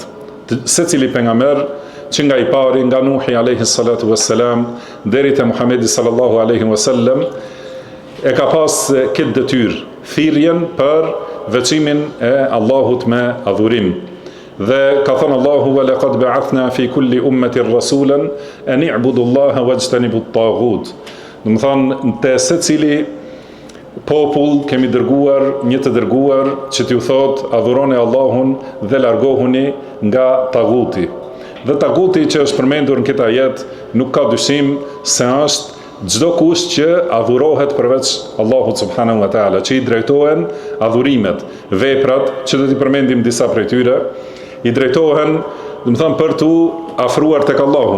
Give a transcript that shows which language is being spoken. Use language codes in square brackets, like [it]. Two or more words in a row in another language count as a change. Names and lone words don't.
[sq] Secili pejgamber që nga I pari, nga Nuhi [ar] عليه الصلاة والسلام [sq] deri te Muhamedi [ar] صلى الله عليه وسلم, [sq] e ka pas këtë detyrë, thirrjen për veçimin e Allahut me adhurim. Dhe ka thënë Allahu [ar] ولقد بعثنا في كل أمة رسولا أن اعبدوا الله واجتنبوا الطاغوت. [sq] Do të thonë te secili popull kemi dërguar një të dërguar që t'ju thot adhuroni Allahun dhe largohuni nga taguti. Dhe taguti që është përmendur në këtë ajet nuk ka dyshim se është çdo kush që adhurohet përveç Allahut [ar] سبحانه وتعالى, [sq] që i drejtohen adhurimet, veprat që do t'i përmendim disa prej tyre, i drejtohen, do të thonë për t'u afruar tek Allahu.